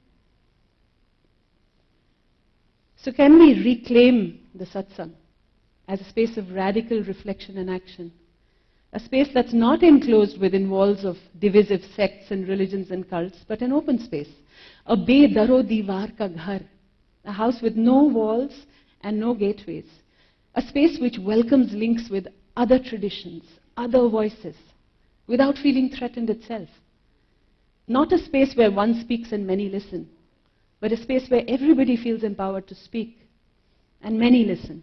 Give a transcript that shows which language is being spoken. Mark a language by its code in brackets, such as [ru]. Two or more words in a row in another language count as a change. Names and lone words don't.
[en] So can we reclaim the satsang as a space of radical reflection and action? A space that's not enclosed within walls of divisive sects and religions and cults, but an open space. A [hi] बे-दरो दीवार का घर, [en] a house with no walls and no gateways. A space which welcomes links with other traditions, other voices, without feeling threatened itself. Not a space where one speaks and many listen, but a space where everybody feels empowered to speak and many listen.